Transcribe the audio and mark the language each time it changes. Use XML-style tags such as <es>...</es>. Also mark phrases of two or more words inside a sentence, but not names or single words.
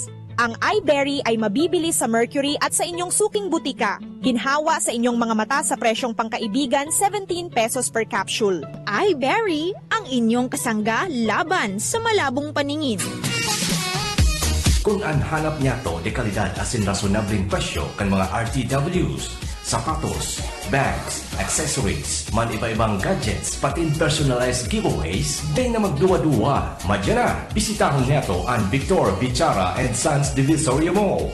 <tl>Ang iBerry ay mabibili sa Mercury at sa inyong suking butika. Ginhawa sa inyong mga mata sa presyong pangkaibigan, 17</tl> <en>pesos per capsule.</en> <tl>iBerry, ang inyong kasangga laban sa malabong paningin.</tl> <bik>Kung ang hanap niya to de kalidad asin rasonableng presyo kan mga RTWs, sapatos, bags, accessories, man iba-ibang gadgets, pati</bik> <en>personalized giveaways,</en> <bik>day na magduwa-duwa. Madya na, bisitahon niya to ang Victor Bichara and Sons Divisoria Mall.</bik>